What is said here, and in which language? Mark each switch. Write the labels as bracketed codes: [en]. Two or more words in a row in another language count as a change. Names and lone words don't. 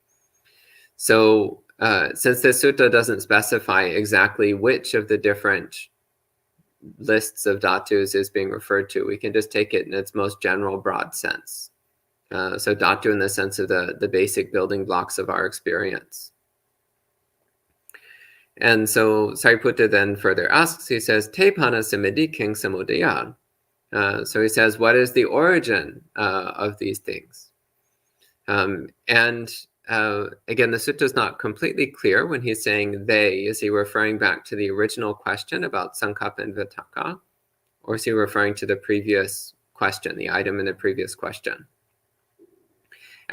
[en] So since the sutta doesn't specify exactly which of the different lists of dhatus is being referred to, we can just take it in its most general broad sense. So dhatu in the sense of the basic building blocks of our experience. And so Sariputta then further asks, he says, [pi] Te pana Samiddhi king samudaya. [en] So he says, what is the origin of these things? Again, the sutta is not completely clear when he's saying they. Is he referring back to the original question about sankappa and vitakka? Or is he referring to the previous question, the item in the previous question?